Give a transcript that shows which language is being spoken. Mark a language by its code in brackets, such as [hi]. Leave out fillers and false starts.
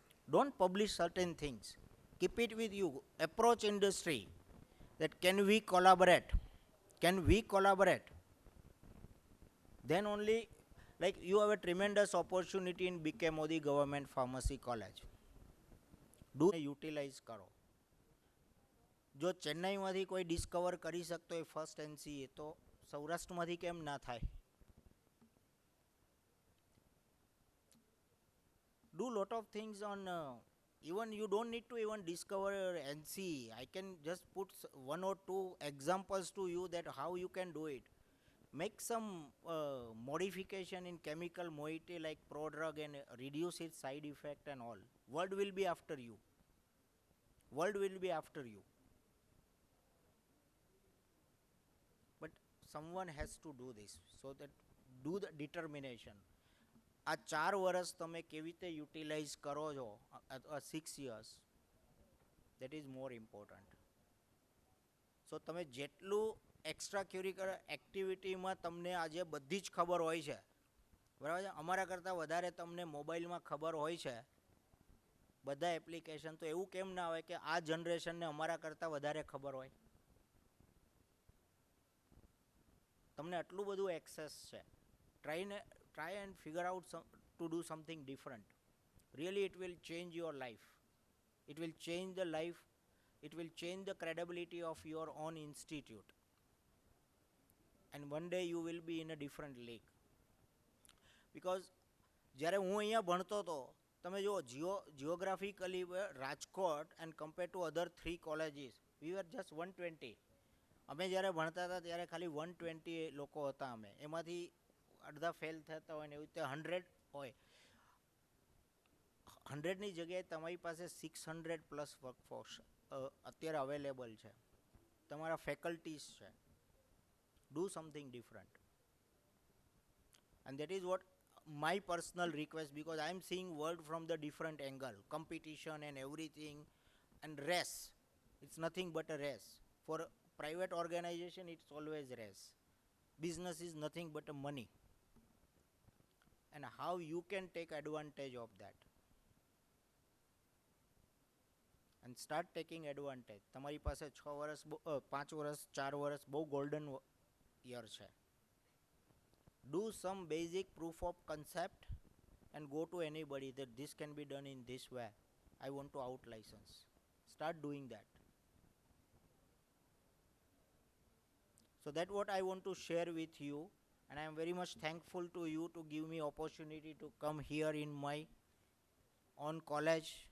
[en] Don't publish certain things. Keep it with you. Approach industry that can we collaborate? Can we collaborate? Then only, like you have a tremendous opportunity in BK Modi Government Pharmacy College. Do utilize [hi] karo. [gu] જો ચેન્નાઈમાંથી કોઈ discover કરી શકતો હોય first NCE તો સૌરાષ્ટ્રમાંથી કેમ ના થાય? [en] Do lot of things on even you don't need to even discover NCE. I can just put 1 or 2 examples to you that how you can do it. Make some modification in chemical moiety like prodrug and reduce its side effect and all. World will be after you. World will be after you. But someone has to do this. So that do the determination. [gu] આ 4 વર્ષ તમે કેવી રીતે utilise કરો છો, [en] 6 years, that is more important. [gu] સો તમે જેટલું extra ક્યુરિક્યુલર એક્ટિવિટીમાં તમને આજે બધી જ ખબર હોય છે, બરાબર છે, અમારા કરતાં વધારે તમને મોબાઈલમાં ખબર હોય છે બધા એપ્લિકેશન, તો એવું કેમ ના હોય કે આ જનરેશનને અમારા કરતાં વધારે ખબર હોય? તમને આટલું બધું એક્સેસ છે. [en] Try and figure out to do something different. Really, it will change your life. It will change the life. It will change the credibility of your own institute. And one day you will be in a different league. Because [gu] જ્યારે હું અહીંયા ભણતો હતો, તમે જો [en] geographically Rajkot and compared to other 3 colleges, we were just 120. [gu] અમે જ્યારે ભણતા હતા ત્યારે ખાલી 120 લોકો હતા અમે. એમાંથી અડધા ફેલ થતા હોય ને એવી રીતે 100 હોય. 100ની જગ્યાએ તમારી પાસે 600 પ્લસ વર્કફોર્સ અત્યારે અવેલેબલ છે. તમારા ફેકલ્ટીઝ છે. [en] Do something different. And that is what my personal request, because I am seeing world from the different angle, competition and everything, and race. It's nothing but a race. For a private organization, it's always race. Business is nothing but a money. And how you can take advantage of that. And start taking advantage. [gu] તમારી પાસે 6 વર્ષ 5 વર્ષ 4 વર્ષ બહુ [en] golden year [gu] છે. [en] Do some basic proof of concept and go to anybody that this can be done in this way. I want to out license. Start doing that. So that's what I want to share with you, and I am very much thankful to you to give me opportunity to come here in my own college.